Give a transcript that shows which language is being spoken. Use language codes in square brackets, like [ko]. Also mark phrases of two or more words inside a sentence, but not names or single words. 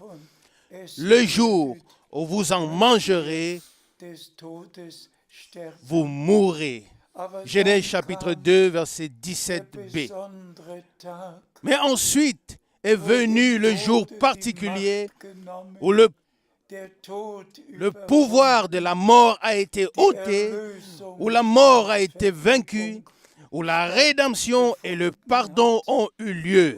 [de] davon, es [fr] le jour où vous en mangerez, [de] des Todes sterben. [fr] vous mourrez. [de] Aber [fr] Genèse [de] dann [fr] chapitre [de] kam [fr] 2, verset [de] der [fr] 17b. [de] besondere Tag, [fr] Mais ensuite est venu le jour particulier où le le pouvoir de la mort a été ôté, où la mort a été vaincue, où la rédemption et le pardon ont eu lieu.